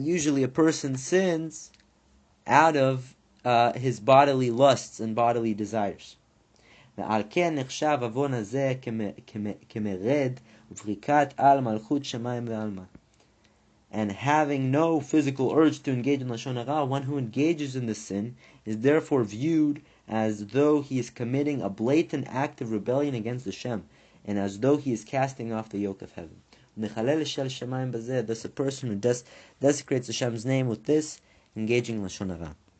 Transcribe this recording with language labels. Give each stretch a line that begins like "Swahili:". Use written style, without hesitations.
English: Usually, a person sins out of his bodily lusts and bodily desires.
Hebrew: ועל כן נחשב עוון הזה כמרד ופריקת על מלכות שמיים ועלמא.
English: And having no physical urge to engage in Lashon Hara, one who engages in the sin is therefore viewed as though he is committing a blatant act of rebellion against Hashem, and as though he is casting off the yoke of heaven. Thus a person who desecrates Hashem's name with this, engaging in Lashon Hara.